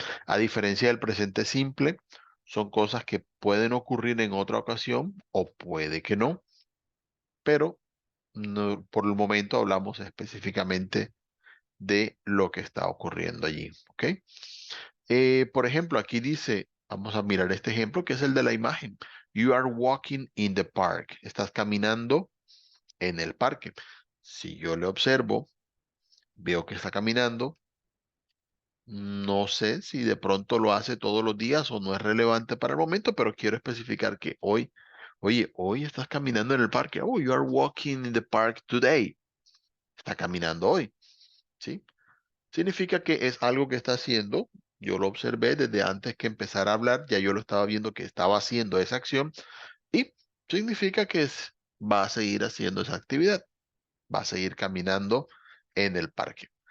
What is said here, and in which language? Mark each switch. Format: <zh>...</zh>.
<es>A diferencia del presente simple, son cosas que pueden ocurrir en otra ocasión o puede que no, pero por el momento hablamos específicamente de lo que está ocurriendo allí, ¿ok? Por ejemplo, aquí dice, vamos a mirar este ejemplo que es el de la imagen.</es> <en>You are walking in the park.</en> <es>Estás caminando en el parque. Si yo le observo, veo que está caminando. No sé si de pronto lo hace todos los días o no es relevante para el momento, pero quiero especificar que hoy, oye, hoy estás caminando en el parque.</es> <en>Oh, you are walking in the park today.</en> <es>Está caminando hoy, ¿sí? Significa que es algo que está haciendo. Yo lo observé desde antes que empezara a hablar, ya yo lo estaba viendo que estaba haciendo esa acción y significa que va a seguir haciendo esa actividad, va a seguir caminando en el parque.</es>